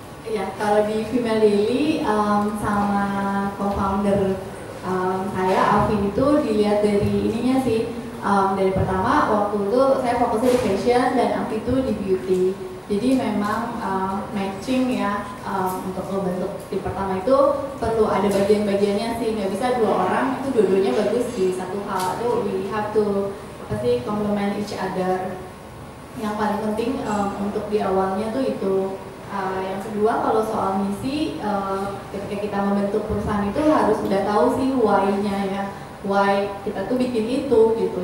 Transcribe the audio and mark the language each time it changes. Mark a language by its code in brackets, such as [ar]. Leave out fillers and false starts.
[id] Ya, kalau di Female Daily sama co-founder saya, Alvin, itu dilihat dari ininya sih. Dari pertama, waktu itu saya fokusnya di fashion dan Alvin itu di beauty. Jadi memang matching ya, untuk membentuk tim pertama itu perlu ada bagian-bagiannya sih. Nggak bisa dua orang itu dua-duanya bagus di satu hal. Itu [en] we have to complement each other. [id] Yang paling penting untuk di awalnya tuh itu. Yang kedua, kalau soal misi, ketika kita membentuk perusahaan itu harus udah tahu sih why-nya ya, why kita tuh bikin itu gitu.